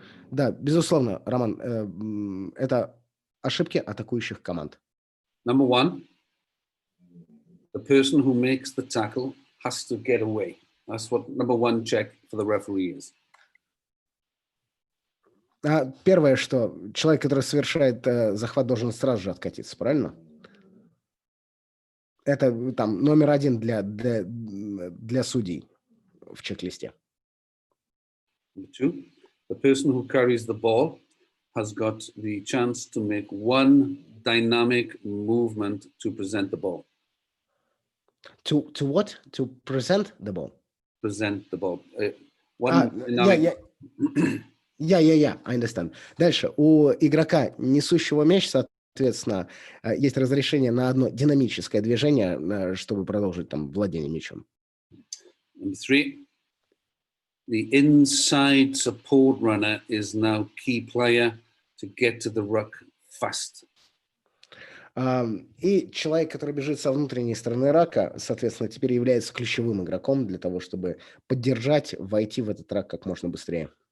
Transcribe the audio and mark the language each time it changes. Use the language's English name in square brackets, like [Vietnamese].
[Russian] Да, безусловно, Роман, это ошибки атакующих команд. [English] Number one, the person who makes the tackle has to get away. That's what number one check for the referee is. [Russian] Первое, что человек, который совершает захват, должен сразу же откатиться, правильно? Это там номер один для судей в чек-листе. [English] Number two, the person who carries the ball has got the chance to make one dynamic movement to present the ball. To what? To present the ball. Present the ball. One dynamic... I understand. [Russian] Дальше. У игрока, несущего мяч, соответственно, есть разрешение на одно динамическое движение, чтобы продолжить там владение мячом. [English] Number 3. The inside support runner is now key player to get to the ruck fast. [Russian] И человек, который бежит со внутренней стороны рака, соответственно, теперь является ключевым игроком для того, чтобы поддержать, войти в этот рак как можно быстрее.